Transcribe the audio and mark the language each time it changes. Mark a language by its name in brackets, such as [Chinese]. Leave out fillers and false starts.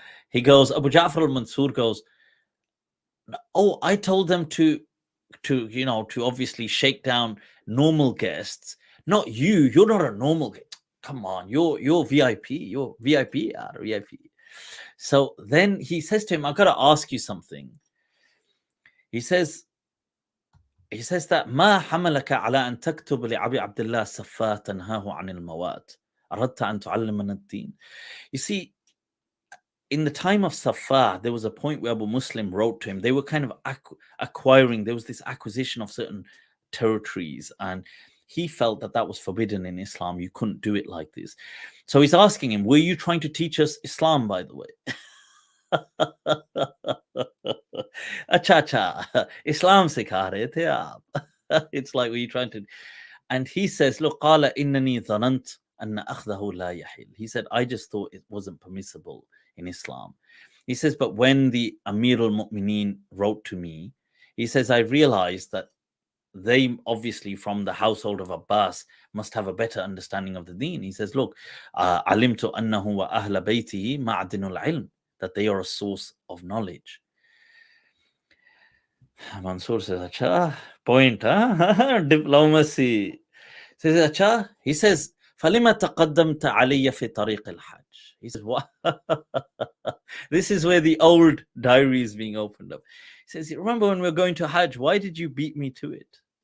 [English] He goes, Abu Ja'far al-Mansur goes, oh, I told them to obviously shake down normal guests, not you. You're not a normal guest. Come on, you're VIP. You're VIP, VIP. So then he says to him, I've got to ask you something. He says that [Arabic] ما حملك على أن تكتب لأبي عبد الله السفاه تنهاه عن الموات أردت أن تعلمنا الدين. [English] You see, in the time of Safa, there was a point where Abu Muslim wrote to him. They were kind of acquiring, there was this acquisition of certain territories, and he felt that was forbidden in Islam. You couldn't do it like this. So he's asking him, were you trying to teach us Islam, by the way? [Hindi] Acha, Islam sikha rahe the aap. [English] It's like, were you trying to? And he says, look, [Arabic] qala innani dhanant anna akhdahu la yahil. [English] He said, I just thought it wasn't permissible in Islam. He says, but when the Amir al-Mu'mineen wrote to me, he says, I realized that they obviously from the household of Abbas must have a better understanding of the deen. He says, look, [Arabic] alimtu annahu wa ahla baytihi ma'adinul ilm, [English] that they are a source of knowledge. Mansoor says, acha, point, huh? Diplomacy. Says, acha, he says, [Arabic] فَلِمَ تَقَدَّمْتَ عَلَيَّ فِي طَرِيقِ الْحَجِّ. [English] He says, what? This is where the old diary is being opened up. He says, remember when we were going to Hajj, why did you beat me to it?